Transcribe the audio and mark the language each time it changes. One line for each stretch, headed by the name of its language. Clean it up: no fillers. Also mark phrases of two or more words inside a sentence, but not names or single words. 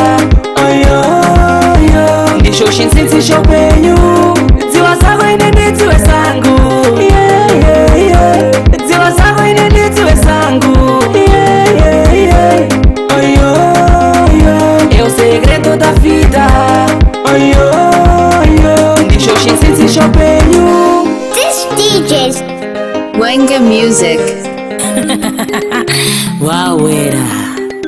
Nyanja: Ndicho chinsinsi cha upenyu. Dziwa zako ine ndidziwe zangu. Dziwa zako ine ndidziwe zangu.
Portuguese: É o segredo da vida.
Nyanja: Ndicho chinsinsi cha upenyu.
English: This DJ's Wenga Music.
Nyanja: Wawera.